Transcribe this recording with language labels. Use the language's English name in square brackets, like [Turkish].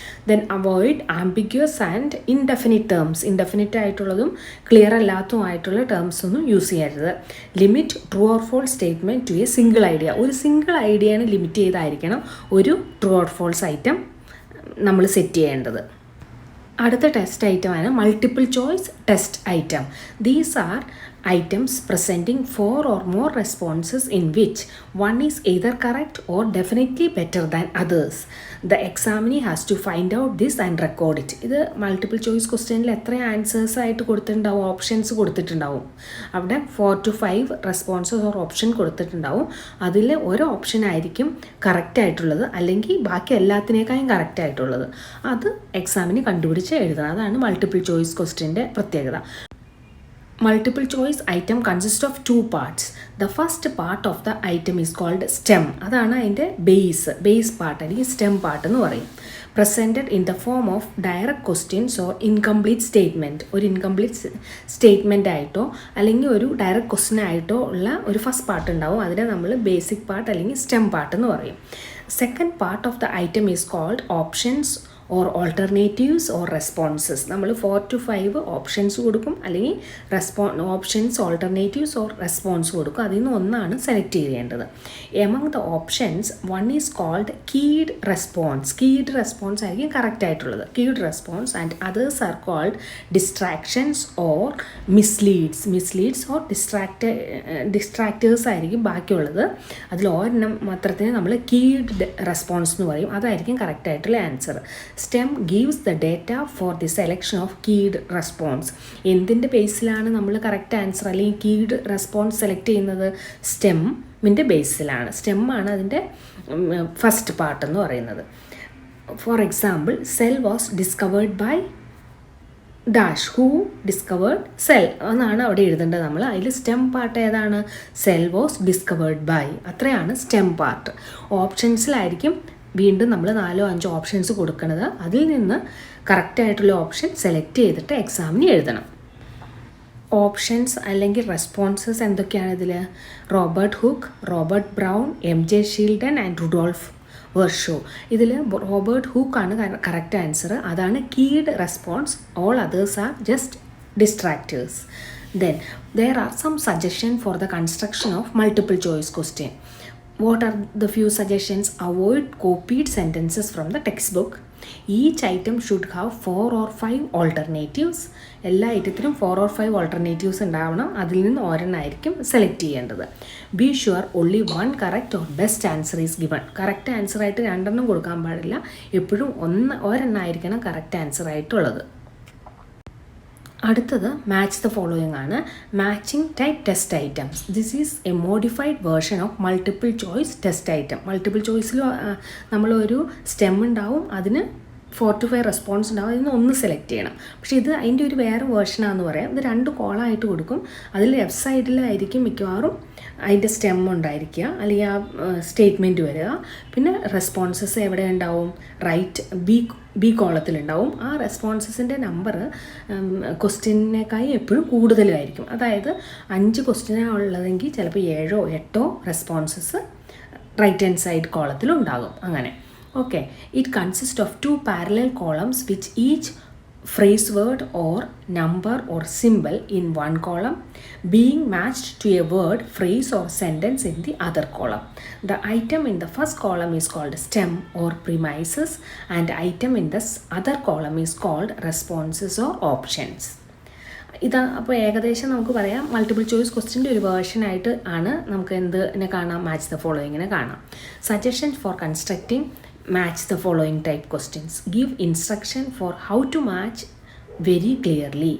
[English] Then avoid ambiguous and indefinite terms. [Malayalam] Indefinite ആയിട്ടുള്ളതും clear അല്ലാത്തതുമായിട്ടുള്ള terms ഒന്നും use ചെയ്യരുത്. [English] Limit true or false statement to a single idea. [Malayalam] ഒരു single ഐഡിയയാണ് limit ചെയ്തായിരിക്കണം ഒരു true or false item നമ്മൾ set ചെയ്യേണ്ടത്. അടുത്ത test ഐറ്റമാണ് multiple choice test item. [English] These are items presenting 4 or more responses in which one is either correct or definitely better than others. The examinee has to find out this and record it. [Malayalam] ഇത് multiple choice ക്വസ്റ്റ്യനിൽ എത്ര answers ആയിട്ട് കൊടുത്തിട്ടുണ്ടാവും, options കൊടുത്തിട്ടുണ്ടാവും. അവിടെ 4 to 5 responses or option കൊടുത്തിട്ടുണ്ടാവും. അതിൽ ഒരു ഓപ്ഷൻ ആയിരിക്കും കറക്റ്റ് ആയിട്ടുള്ളത്, അല്ലെങ്കിൽ ബാക്കി എല്ലാത്തിനേക്കാളും കറക്റ്റ് ആയിട്ടുള്ളത്. അത് എക്സാമിന് കണ്ടുപിടിച്ച് എഴുതണം. അതാണ് മൾട്ടിപ്പിൾ ചോയ്സ് ക്വസ്റ്റ്യൻ്റെ പ്രത്യേകത. [English] Multiple choice item consists of two parts. The first part of the item is called stem. [Malayalam] അതാണ് അതിൻ്റെ ബേസ് പാർട്ട് അല്ലെങ്കിൽ സ്റ്റെം പാർട്ട് എന്ന് പറയും. [English] Presented in the form of direct questions or incomplete statement. [Malayalam] ഒരു incomplete statement ആയിട്ടോ അല്ലെങ്കിൽ ഒരു direct question ആയിട്ടോ ഉള്ള ഒരു ഫസ്റ്റ് പാർട്ട് ഉണ്ടാവും. അതിനെ നമ്മൾ ബേസിക് പാർട്ട് അല്ലെങ്കിൽ സ്റ്റെം പാർട്ട് എന്ന് പറയും. [English] Second part of the item is called options or alternatives or responses. [Malayalam] നമ്മൾ 4 to 5 ഓപ്ഷൻസ് കൊടുക്കും, അല്ലെങ്കിൽ ഓപ്ഷൻസ്, ഓൾട്ടർനേറ്റീവ്സ് ഓർ റെസ്പോൺസ് കൊടുക്കും. അതിൽ നിന്ന് ഒന്നാണ് സെലക്ട് ചെയ്യേണ്ടത്. [English] Among the options one is called keyed response. [Malayalam] Kid response ആയിരിക്കും കറക്റ്റ് ആയിട്ടുള്ളത്. [English] keyed response and others are called distractions or misleads or distractors [Malayalam] ആയിരിക്കും ബാക്കിയുള്ളത്. അതിൽ ഒരെണ്ണം മാത്രത്തിന് നമ്മൾ കീഡ് റെസ്പോൺസ് എന്ന് പറയും. അതായിരിക്കും കറക്റ്റ് ആയിട്ടുള്ള answer. [English] STEM gives the data for the selection of keyed response. [Malayalam] എന്തിൻ്റെ ബേസിലാണ് നമ്മൾ കറക്റ്റ് ആൻസർ അല്ലെങ്കിൽ കീഡ് റെസ്പോൺസ് സെലക്ട് ചെയ്യുന്നത്? സ്റ്റെമ്മിൻ്റെ ബേസിലാണ്. സ്റ്റെമ്മാണ് അതിൻ്റെ ഫസ്റ്റ് പാർട്ട് എന്ന് പറയുന്നത്. [English] For example, cell was discovered by dash. Who discovered cell [Malayalam] എന്നാണ് അവിടെ എഴുതേണ്ടത് നമ്മൾ. അതിൽ സ്റ്റെം പാർട്ട് ഏതാണ്? [English] Cell was discovered by. [Malayalam] അത്രയാണ് സ്റ്റെം പാർട്ട്. ഓപ്ഷൻസിലായിരിക്കും വീണ്ടും നമ്മൾ 4 or 5 ഓപ്ഷൻസ് കൊടുക്കുന്നത്. അതിൽ നിന്ന് കറക്റ്റായിട്ടുള്ള ഓപ്ഷൻ സെലക്ട് ചെയ്തിട്ട് എക്സാമിന് എഴുതണം. ഓപ്ഷൻസ് അല്ലെങ്കിൽ റെസ്പോൺസസ് എന്തൊക്കെയാണ് ഇതിൽ? Robert hook, Robert brown, MJ ഷീൽഡൻ and Rudolf വെർഷോ. ഇതിൽ റോബർട്ട് ഹുക്കാണ് കറക്റ്റ് ആൻസർ. അതാണ് kid response. [English] All others are just distractors. Then there are some suggestions for the construction of multiple choice question. What are the few suggestions? Avoid copied sentences from the textbook. Each item should have 4 or 5 alternatives. [Malayalam] എല്ലാ ഐറ്റത്തിനും 4 or 5 alternatives ഉണ്ടാവണം. അതിൽ നിന്ന് ഒരെണ്ണമായിരിക്കും select ചെയ്യേണ്ടത്. [English] Be sure only one correct or best answer is given. [Malayalam] Correct ആൻസറായിട്ട് 2 എണ്ണം കൊടുക്കാൻ പാടില്ല. എപ്പോഴും ഒരെണ്ണമായിരിക്കണം correct ആൻസറായിട്ടുള്ളത്. അടുത്തത് മാച്ച് ദ ഫോളോയിങ് ആണ്. Matching type test items. [English] This is a modified version of multiple choice test item. [Malayalam] Multiple ചോയ്സിൽ നമ്മളൊരു stem ഉണ്ടാവും, അതിന് 4 to 5 റെസ്പോൺസ് ഉണ്ടാവും. അതിൽ നിന്ന് ഒന്ന് സെലക്ട് ചെയ്യണം. പക്ഷേ ഇത് അതിൻ്റെ ഒരു വേറെ വേർഷനാണെന്ന് പറയാം. ഇത് 2 കോളായിട്ട് കൊടുക്കും. അതിൽ ലെഫ്റ്റ് സൈഡിലായിരിക്കും മിക്കവാറും അതിൻ്റെ സ്റ്റെം ഉണ്ടായിരിക്കുക, അല്ലെങ്കിൽ ആ സ്റ്റേറ്റ്മെൻറ്റ് വരിക. പിന്നെ റെസ്പോൺസസ് എവിടെ ഉണ്ടാവും? Right B കോളത്തിലുണ്ടാവും. ആ റെസ്പോൺസസിൻ്റെ നമ്പർ ക്വസ്റ്റ്യനേക്കായി എപ്പോഴും കൂടുതലായിരിക്കും. അതായത് 5 ക്വസ്റ്റ്യനാണ് ഉള്ളതെങ്കിൽ ചിലപ്പോൾ 7 or 8 responses right hand side കോളത്തിലുണ്ടാകും. അങ്ങനെ. [English] Okay, it consists of 2 parallel columns which each phrase word or number or symbol in one column being matched to a word, phrase or sentence in the other column. The item in the first column is called stem or premises, and item in this other column is called responses or options. [Malayalam] ഇത് അപ്പോൾ ഏകദേശം നമുക്ക് പറയാം multiple choice ക്വസ്റ്റ്യൻ്റെ ഒരു വേർഷനായിട്ട് ആണ് നമുക്ക് എന്തിനെ കാണാം? മാച്ച് ദ ഫോളോയിങ്ങിനെ കാണാം. [English] Suggestion for constructing match the following type questions. Give instruction for how to match very clearly.